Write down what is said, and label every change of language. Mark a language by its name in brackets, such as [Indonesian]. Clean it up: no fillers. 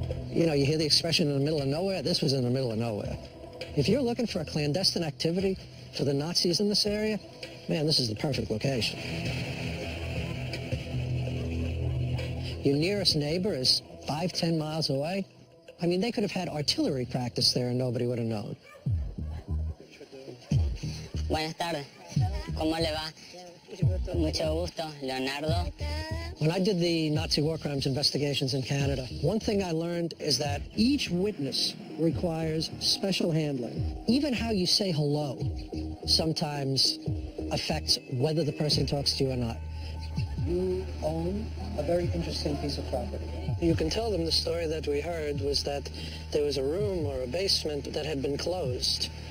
[English] You know, you hear the expression in the middle of nowhere. This was in the middle of nowhere. If you're looking for a clandestine activity for the Nazis in this area, man, this is the perfect location. Your nearest neighbor is 5-10 miles away. I mean, they could have had artillery practice there and nobody would have known. [Spanish] Buenas tardes. ¿Cómo le va? Mucho gusto, Leonardo. [English] When I did the Nazi war crimes investigations in Canada, one thing I learned is that each witness requires special handling. Even how you say hello sometimes affects whether the person talks to you or not. You own a very interesting piece of property. You can tell them the story that we heard was that there was a room or a basement that had been closed.